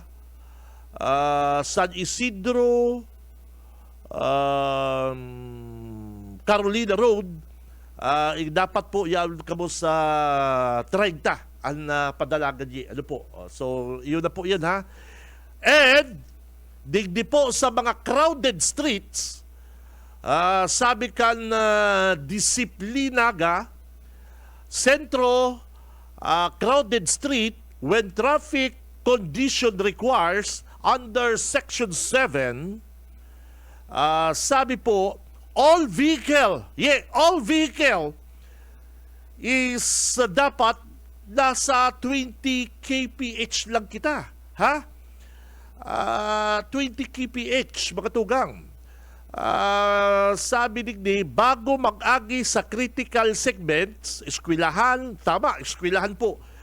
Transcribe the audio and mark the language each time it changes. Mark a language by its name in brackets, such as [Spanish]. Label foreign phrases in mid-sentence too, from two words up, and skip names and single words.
[Bikol] San Isidro, Carolina Road, dapat po yan kamo sa 30 ang padalagan niya. Ano po? So, yun na po yan, ha? And, digdi po sa mga [English] crowded streets, [Bikol] sabi kan disiplinaga, sentro, [English] crowded street, when traffic condition requires under Section 7, [Bikol] sabi po, [English] all vehicle is [Bikol] dapat nasa 20 kph lang kita. Ha? 20 kph, mga tugang. Sabi digdi, bago mag-agi sa [English] critical segments, [Bikol] eskwelahan, tama, eskwelahan po.